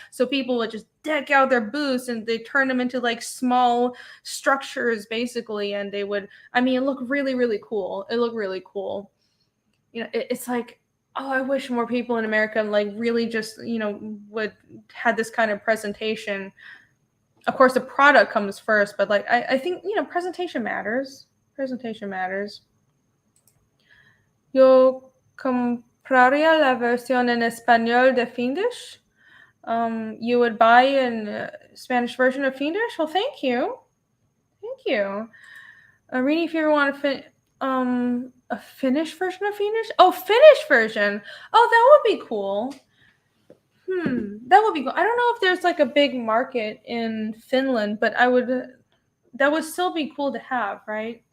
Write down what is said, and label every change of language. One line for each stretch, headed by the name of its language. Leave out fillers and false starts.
English: So people would just deck out their booths and they turn them into like small structures basically, and they would, it looked really, really cool. It looked really cool. It's like, oh, I wish more people in America like really just would had this kind of presentation. Of course, the product comes first, but like I think presentation matters. Presentation matters.
Spanish: Yo compraría la versión en español de Fiendish.
English: You would buy a Spanish version of Fiendish? Well, thank you. Thank you. Rini, if you ever want a Finnish version of Fiendish? Oh, Finnish version. Oh, that would be cool. That would be cool. I don't know if there's like a big market in Finland, but that would still be cool to have, right?